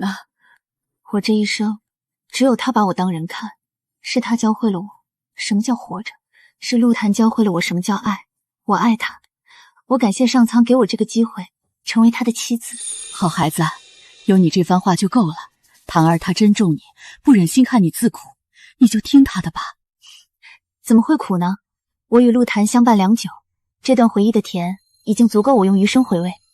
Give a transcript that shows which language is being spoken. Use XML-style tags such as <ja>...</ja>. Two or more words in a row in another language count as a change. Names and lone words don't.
<zh>我這一生，只有他把我當人看，是他教會了我什麼叫活着，是陸檀教會了我什麼叫愛。我愛他，我感謝上蒼給我這個機會，成為他的妻子。好孩子，有你這番話就夠了。檀兒她真重你，不忍心看你自苦，你就聽她的吧。怎麼會苦呢？我與陸檀相伴良久，這段回憶的甜已經足夠我用餘生回味。</zh>